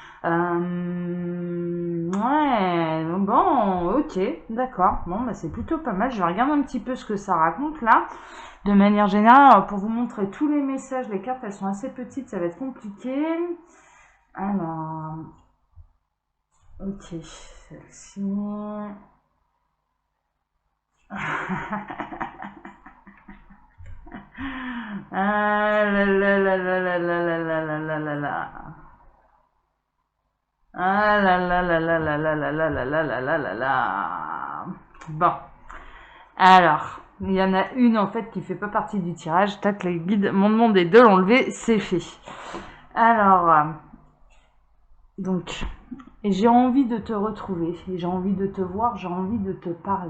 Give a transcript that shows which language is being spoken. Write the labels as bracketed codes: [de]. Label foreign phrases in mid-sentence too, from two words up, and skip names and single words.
[fr] Ouais, bon, ok, d'accord. Bon, bah c'est plutôt pas mal. Je vais regarder un petit peu ce que ça raconte là. De manière générale, pour vous montrer tous les messages, les cartes, elles sont assez petites, ça va être compliqué. Alors, ok, celle-ci. Ah là là là là là là là là là là là. Ah là là là là là là là là là là là là là là. Bon. Alors, il y en a une en fait qui fait pas partie du tirage. Tac, les guides m'ont demandé de l'enlever, c'est fait. Alors, Donc, j'ai envie de te retrouver, j'ai envie de te voir, j'ai envie de te parler.